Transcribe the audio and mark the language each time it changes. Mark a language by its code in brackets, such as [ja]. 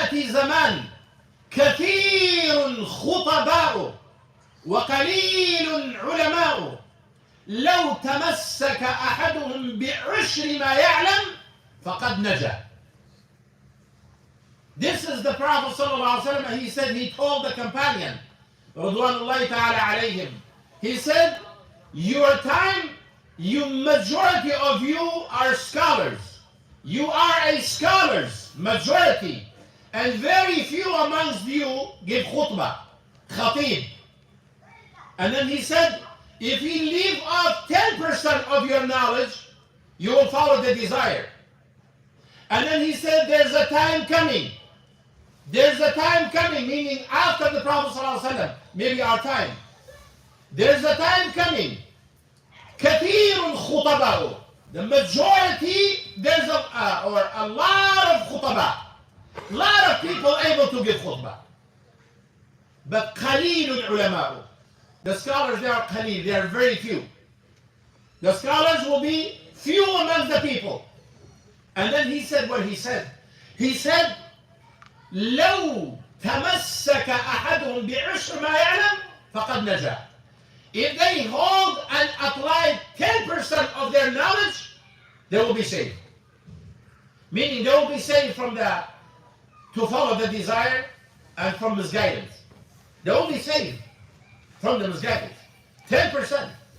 [ar] زمان كثير خطباء وقليل علماء لو تمسك أحدهم بعشر ما يعلم فقد نجا. [en] This is the Prophet sallallahu alaihi wasallam. He said, he told the companion, Radwanullahi ta'ala alayhim, he said, your time, you majority of you are scholars. You are a scholars, majority. And very few amongst you give khutbah, khatib. And then he said, if you leave off 10% of your knowledge, you will follow the desire. And then he said, there's a time coming. There's a time coming, meaning after the Prophet ﷺ, maybe our time. There's a time coming. [ar] كثير خطباء. [en] The majority, there's a lot of khutbah. A lot of people able to give khutbah. But [ar] قليل العلماء. [en] The scholars, they are qalil, they are very few. The scholars will be few among the people. And then he said what he said. He said, [ar] لو تمسك أحدهم بعشر ما يعلم فقد نجا. [en] If they hold and apply 10% of their knowledge, they will be saved. Meaning they will be saved from to follow the desire and from misguidance. They will be saved from the misguidance. 10%.